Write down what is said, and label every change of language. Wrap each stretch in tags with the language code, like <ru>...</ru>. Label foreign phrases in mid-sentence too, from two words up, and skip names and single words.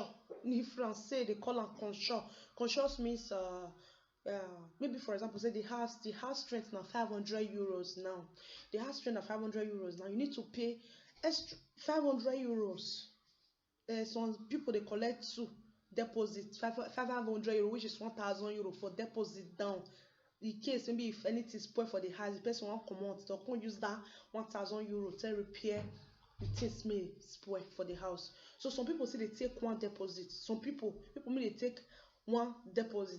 <pcm>In France, say they call am consure. Consure means maybe for example, say the house rent now 500 euros now. The house rent na 500 euros now. You need to pay extra 500 euros. Some people they collect two deposit 500 euro, which is 1,000 euro for deposit down. The case maybe if anything spoil for the house, the person won't come out, they can't use that 1,000 euro to repair the things may spoil for the house. So some people say they take one deposit. Some people may they take one deposit.</pcm>